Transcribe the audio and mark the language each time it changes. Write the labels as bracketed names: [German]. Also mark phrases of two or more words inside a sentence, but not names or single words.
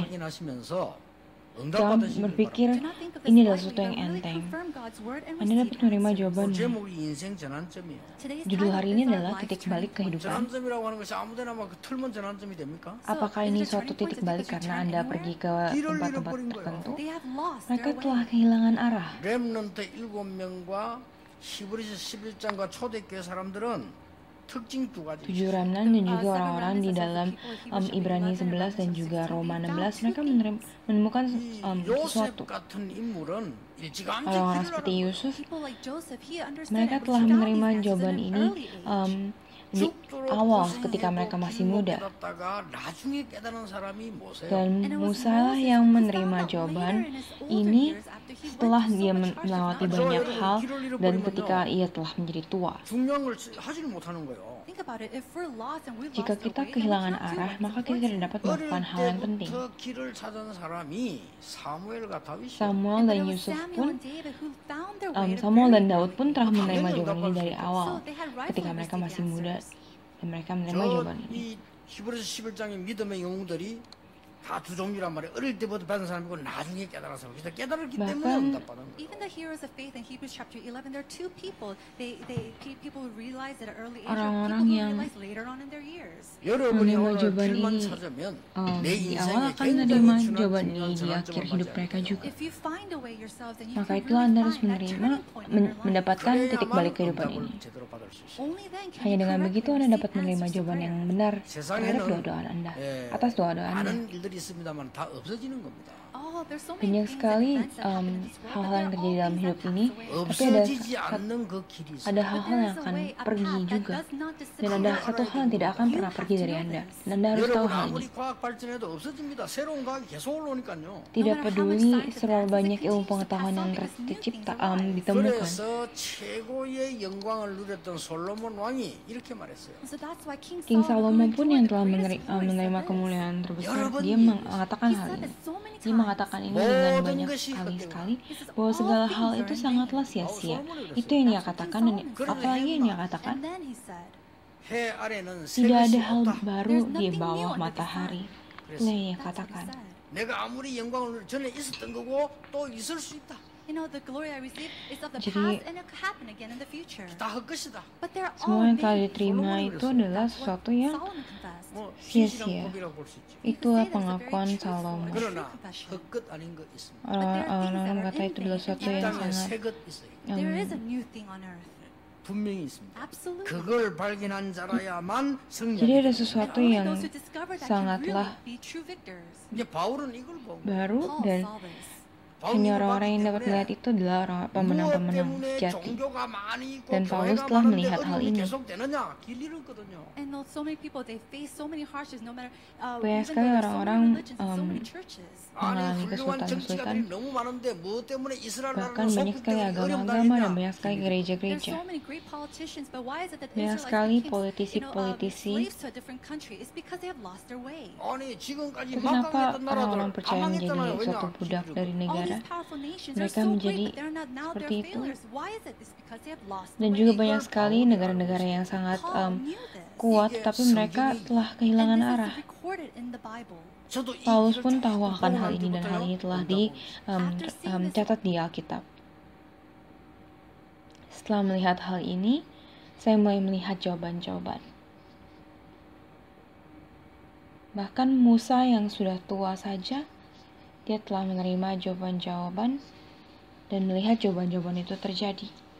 [Indonesian] Jangan berpikir ini adalah sesuatu yang enteng. Anda dapat menerima jawabannya. Judul hari ini adalah titik balik kehidupan. Apakah ini suatu titik balik karena Anda pergi ke tempat-tempat tertentu? Mereka telah kehilangan arah. [Korean] 렘넌트 7명과 히브리서 11장과 초대교회 사람들은 특징 두 가지. [Indonesian] 7 remnant dan juga orang-orang di dalam Ibrani 11 dan juga Roma 16, mereka menemukan sesuatu. [Korean] 같은 인물은 일찌감치 [Indonesian] Orang-orang seperti Yusuf, mereka telah menerima jawaban ini di awal ketika mereka masih muda. Dan Musa lah yang menerima jawaban ini setelah dia melewati banyak hal dan ketika ia telah menjadi tua. Jika kita kehilangan arah, maka kita tidak dapat melakukan hal yang penting. Samuel dan Yusuf pun, Samuel dan Daud pun telah menerima jawaban ini dari awal, ketika mereka masih muda dan mereka menerima jawaban ini. [Korean] 히브리서 11장의 믿음의 영웅들이 다 두 종류란 말이에요. 어릴 때부터 받은 사람이고 나중에 깨달아서 그래서 깨달았기 때문에 응답받은 거예요. [English] Even the heroes of faith in Hebrews chapter 11, there are two people. People who realize at an early age, or [Indonesian] Orang-orang [English] people who [Indonesian] yang [English] realize later on in their years. [Korean] 여러분이 [Indonesian] menerima [Korean] 오늘 [Indonesian] jawaban [Korean] 길만 [Indonesian] ini [Korean] 찾으면 내 [Indonesian] di awal [Korean] 인생에 [Indonesian] akan menerima [Korean] 굉장히 [Indonesian] jawaban [Korean] 중요한 [Indonesian] ini di akhir hidup mereka juga. [English] If you find a way yourself, then you [Indonesian] Maka [English] can [Indonesian] itulah [English] really [Indonesian] Anda harus [English] find that [Indonesian] menerima, [English] turning point in your life. [Indonesian] mendapatkan titik balik kehidupan [Korean] 응답을 [Indonesian] ini. [Korean] 제대로 받을 수 있어요. [English] Only then can [Indonesian] Hanya [English] you [Indonesian] dengan [English] correctly [Indonesian] begitu Anda [English] receive [Indonesian] dapat menerima [English] answers to [Indonesian] jawaban [English] prayer. [Indonesian] yang benar terhadap doa-doa Anda, atas doa-doa Anda. [Korean] 많은 일들이 있습니다만 다 없어지는 겁니다. [Indonesian] Banyak sekali hal-hal yang terjadi dalam hidup ini, tapi [Korean] 없어지지 않는 그 길이 있어요. [Indonesian] ada hal-hal yang akan pergi juga, dan ada satu hal yang tidak akan pernah pergi dari Anda, dan Anda harus tahu [Korean] 여러분 [Indonesian] hal ini. [Korean] 아무리 과학 발전해도 없어집니다. 새로운 과학이 계속 올라오니까요. [Indonesian] Tidak peduli seberapa banyak ilmu pengetahuan yang ditemukan. [Korean] 그래서 최고의 영광을 누렸던 솔로몬 왕이 이렇게 말했어요. [Indonesian] King Salomo pun yang telah menerima kemuliaan terbesar, dia mengatakan hal ini. Dia mengatakan ini dengan banyak sekali bahwa segala hal itu sangatlah sia-sia. Itu yang dia katakan, dan apalagi yang dia katakan, [Korean] 해 아래는 [Indonesian] tidak ada hal [Korean] 없다. [Indonesian] baru di bawah matahari. Itu yang dia katakan. [Korean] 내가 아무리 영광을 전에 있었던 거고 또 있을 수 있다. [English] The glory I received is of the [Indonesian] Jadi, [English] past and it could happen again in the future. [Korean] 다 헛것이다. [English] But there are [Indonesian] semua yang telah [English] many [Indonesian] diterima itu adalah sesuatu yang [English] Solomon confessed. [Korean] 뭐 [Indonesian] sia-sia. [Korean] 시시한 법이라고 볼 수 있죠. [Indonesian] Itulah pengakuan Salomo. [Korean] 그러나 헛것 아닌 거 있습니다. [Indonesian] Orang-orang berkata itu adalah sesuatu [Korean] 이 [Indonesian] yang [Korean] 땅에 [Indonesian] sangat [Korean] 새것 있어요. [English] There is a new thing on earth. [Korean] 분명히 있습니다. [English] Absolutely. [Korean] 그걸 발견한 자라야만 [Indonesian] Jadi ada [Korean] 승리하게. [Indonesian] sesuatu [English] Only [Indonesian] yang [English] those who discover that can [Indonesian] sangatlah [English] really be true victors. [Korean] 이제 바울은 이걸 보고 [Indonesian] baru, [English] Paul [Indonesian] dan [English] saw this. [Indonesian] hanya orang-orang yang dapat melihat itu adalah orang pemenang-pemenang [Korean] 무엇 때문에 [Indonesian] sejati. [Korean] 종교가 많이 있고 [Indonesian] Dan Paulus [Korean] 교회가 [Indonesian] telah [Korean] 많은데 [Indonesian] melihat hal [Korean] 어려움이 [Indonesian] ini. [Korean] 계속되느냐? 길 잃었거든요. [English] And though so many people they face so many hardships, no matter [Indonesian] Banyak [English] even [Indonesian] sekali [English] though there's so [Indonesian] orang-orang, [English] many religions and so many churches. [Korean] 아니 [Indonesian] mengalami [Korean] 훌륭한 [Indonesian] kesulitan-kesulitan. [Korean] 정치가들이 너무 많은데 무엇 때문에 이스라엘 [Indonesian] Bahkan [Korean] 나라는 [Indonesian] banyak [Korean] 소국 [Indonesian] sekali [Korean] 때문에 어려움 [Indonesian] agama-agama dan [Korean] 당했냐? [Indonesian] banyak sekali [English] There's [Indonesian] gereja-gereja. [English] so many great politicians, but why is it that the [Indonesian] Banyak [English] Israelites [Indonesian] sekali [English] became, [Indonesian] politisi-politisi. [English] slaves to a different country? It's because they have lost their way. [Korean] 아니 지금까지 [Indonesian] Tapi kenapa [Korean] 막강했던 [Indonesian] orang-orang [Korean] 나라들 다 [Indonesian] percaya menjadi [Korean] 망했잖아요. [Indonesian] suatu [Korean] 왜냐? [Indonesian] budak dari [English] All [Indonesian] negara? [English] these powerful nations are [Indonesian] Mereka [English] so [Indonesian] menjadi [English] great, but they're not now [Indonesian] seperti [English] they're [Indonesian] itu. [English] failures. Why is it? It's because they have lost [Indonesian] Dan [English] the [Indonesian] juga [English] way. [Indonesian] banyak sekali negara-negara yang sangat [English] Paul knew this. [Indonesian] kuat, tapi mereka telah kehilangan [English] And [Indonesian] arah. [English] this is recorded in the Bible. [Korean] 저도 이 [Indonesian] Paulus [Korean] 일을 [Indonesian] pun [Korean] 쭉 [Indonesian] tahu akan [Korean] 보고 [Indonesian] hal [Korean] 난 [Indonesian] ini, dan hal [Korean] 뒤부터요. [Indonesian] ini telah dicatat di Alkitab. Setelah melihat hal ini, saya mulai melihat jawaban-jawaban. Bahkan Musa yang sudah tua saja, dia telah menerima jawaban-jawaban dan melihat jawaban-jawaban itu terjadi.